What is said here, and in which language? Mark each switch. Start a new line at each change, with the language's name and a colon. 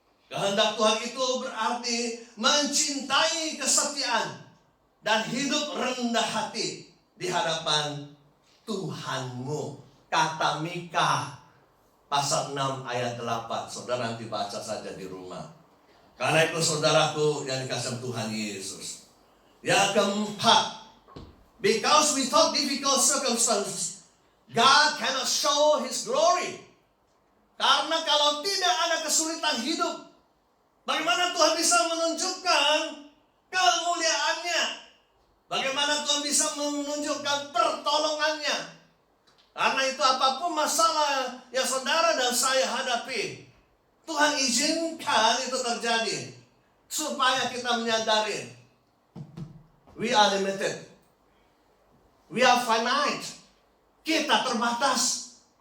Indonesian: Kehendak Tuhan itu berarti mencintai kesetiaan dan hidup rendah hati di hadapan Tuhanmu. Kata Mika pasal 6 ayat 8. Saudara nanti baca saja di rumah. Karena itu saudaraku yang dikasihi Tuhan Yesus, yang keempat,
English: Because without difficult circumstances, God cannot show His glory.
Indonesian: Karena kalau tidak ada kesulitan hidup, bagaimana Tuhan bisa menunjukkan kemuliaannya? Bagaimana Tuhan bisa menunjukkan pertolongannya? Karena itu apapun masalah yang saudara dan saya hadapi, Tuhan izinkan itu terjadi supaya kita menyadari
English: we are limited, we are finite,
Indonesian: kita terbatas.